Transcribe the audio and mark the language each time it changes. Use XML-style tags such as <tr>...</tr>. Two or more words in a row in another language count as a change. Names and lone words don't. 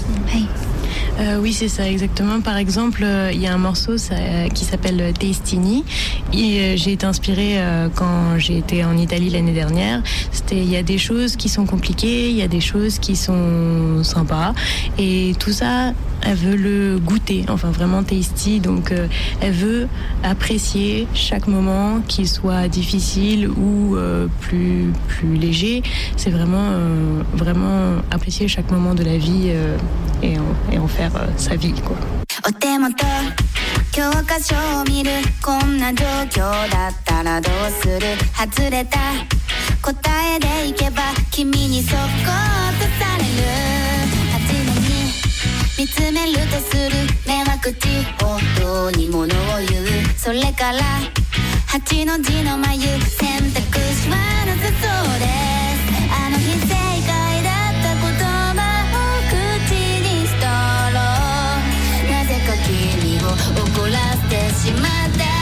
<ja>はい。</ja> <fr>Oui, c'est ça, exactement. Par exemple, il y a un morceau qui s'appelle Tastini. Et j'ai été inspirée quand j'ai été en Italie l'année dernière. Il y a des choses qui sont compliquées, il y a des choses qui sont sympas. Et tout ça, elle veut le goûter, enfin vraiment tasty. Donc, elle veut apprécier chaque moment, qu'il soit difficile ou plus léger. C'est vraiment apprécier chaque moment de la vie et en faire sa vie, quoi.</fr> <ja>お手元教科書を見る、こんな状況だったらどうする、外れた答えでいけば君にそっとされる、初めに見つめるとする目は口本当にものを言う、それから8の字の眉、選択肢はなさそうです、あの日正解だった言葉を口にしたらなぜか君を怒らせてしまった、</ja>